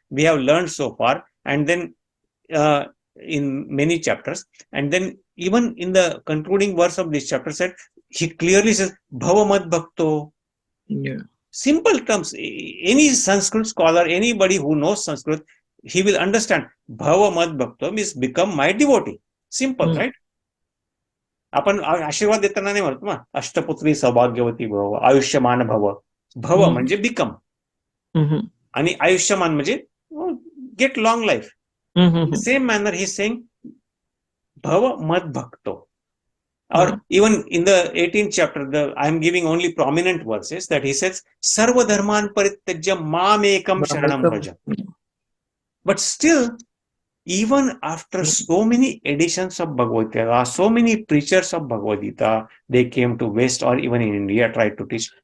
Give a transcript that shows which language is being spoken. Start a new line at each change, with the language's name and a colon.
English: We have learned so far, and then in many chapters, and then even in the concluding verse of this chapter, said he clearly says, "Bhava mad bhakto." Yeah. Simple terms. Any Sanskrit scholar, anybody who knows Sanskrit, he will understand. Bhava mad bhakto means become my devotee. Simple, right?
Marathi: आपण आशीर्वाद देताना नाही म्हणतो ना, अष्टपुत्री सौभाग्यवती भव, आयुष्यमान भव. भव म्हणजे बिकम, आणि आयुष्यमान म्हणजे
English: Get long life. Same manner he saying भव मद भक्तो. Or even in the 18th chapter, I am giving only prominent verses that he says, Sarva dharman parityajya mam ekam sharanam vraja. But still, even after so many editions of Bhagavad Gita, so many preachers of Bhagavad Gita, they came to West or even in India, tried to teach.